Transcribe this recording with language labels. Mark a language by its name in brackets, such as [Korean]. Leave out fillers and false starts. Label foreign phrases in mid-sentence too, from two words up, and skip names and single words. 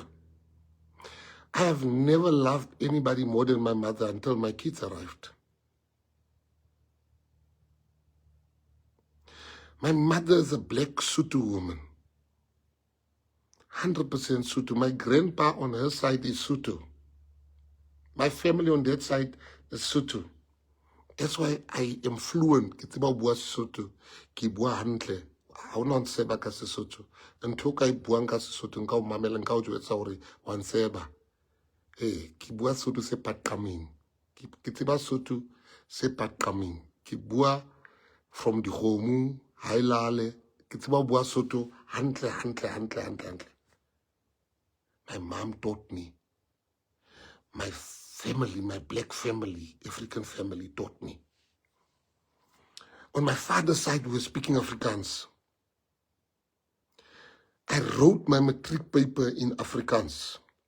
[English] I have never loved anybody more than my mother until my kids arrived. My mother is a black Sotho woman. 100% Sotho. My grandpa on her side is Sotho. My family on that side is Sotho. That's why I am fluent. [Southern Sotho] Ke tseba ho bua Sesotho. Ke bua hantle. Ha ona ntseba ka Sesotho. Ntho ka e buang ka Sesotho nka o mamela nka o jwetsa hore wa ntseba. Ke bua Sotho se paqameng. Ke tseba Sotho se paqameng. Ke bua [English] from the [Southern Sotho] dikgomo, hailale. Ke tseba ho bua Sotho hantle. [English] My mom taught me. My family, my black family, African family taught me. On my father's side, we were speaking Afrikaans. I wrote my matric paper in Afrikaans.